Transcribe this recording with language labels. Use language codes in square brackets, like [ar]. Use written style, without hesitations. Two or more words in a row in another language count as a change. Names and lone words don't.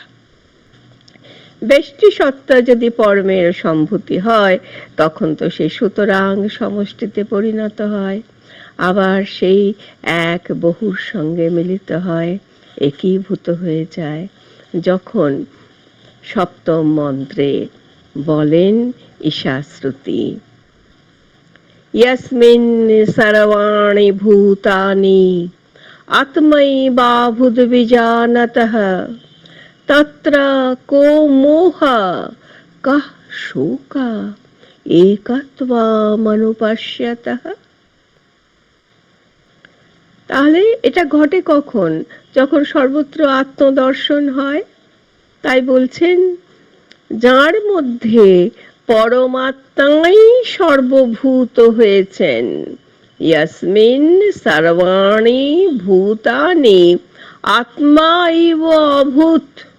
[bn] ব্যষ্টি সত্তা যদি পরমের সম্ভূতি হয়, তখন তো সে সুতরাং সমষ্টিতে পরিণত হয়, আবার সেই এক বহুর সঙ্গে মিলিত হয়, একীভূত হয়ে যায়। যখন সপ্তম মন্ত্রে বলেন ঈশাশ্রুতি, [sa] यस्मिन् सर्वाणि भूतानि आत्मैवाभूद्विजानतः तत्र को मोह कः शोकः एकत्वमनुपश्यतः। [bn] তাহলে এটা ঘটে কখন? যখন সর্বত্র আত্মদর্শন হয়। তাই বলছেন, যার মধ্যে পরমাত্মাই সর্বভূত হয়েছেন, [sa] ইয়াসমিন সর্বাণি ভূতানি আত্মাইব অভূত।